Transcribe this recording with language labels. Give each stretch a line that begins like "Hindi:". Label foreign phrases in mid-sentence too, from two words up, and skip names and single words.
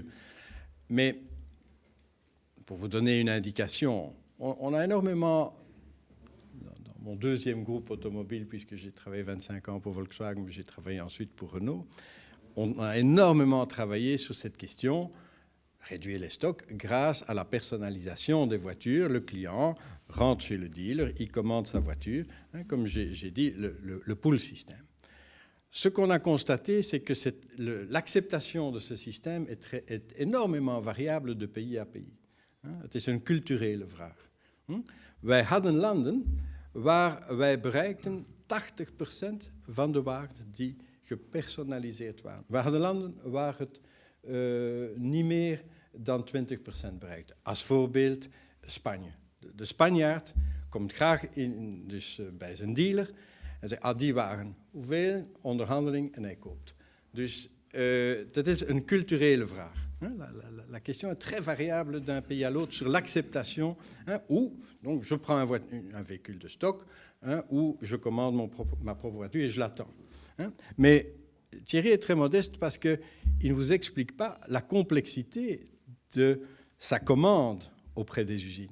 French: Mais pour vous donner une indication, on a énormément, dans mon deuxième groupe automobile, puisque j'ai travaillé 25 ans pour Volkswagen, mais j'ai travaillé ensuite pour Renault, on a énormément travaillé sur cette question, réduire les stocks grâce à la personnalisation des voitures. Le client rentre chez le dealer, il commande sa voiture, comme j'ai dit, le pull système. Ce qu'on a constaté, c'est que l'acceptation de ce système est énormément variable de pays à pays.
Dutch: Het is een culturele vraag. Wij hadden landen waar wij bereikten 80% van de wagen die gepersonaliseerd waren. We hadden landen waar het niet meer dan 20% bereikt. Als voorbeeld Spanje. De Spanjaard komt graag bij zijn dealer en zegt, die wagen, hoeveel? Onderhandeling en hij koopt. Dus dat is een culturele vraag.
French: La question est très variable d'un pays à l'autre sur l'acceptation, ou donc je prends un véhicule de stock, ou je commande ma propre voiture et je l'attends. Mais Thierry est très modeste parce qu'il ne vous explique pas la complexité de sa commande auprès des usines.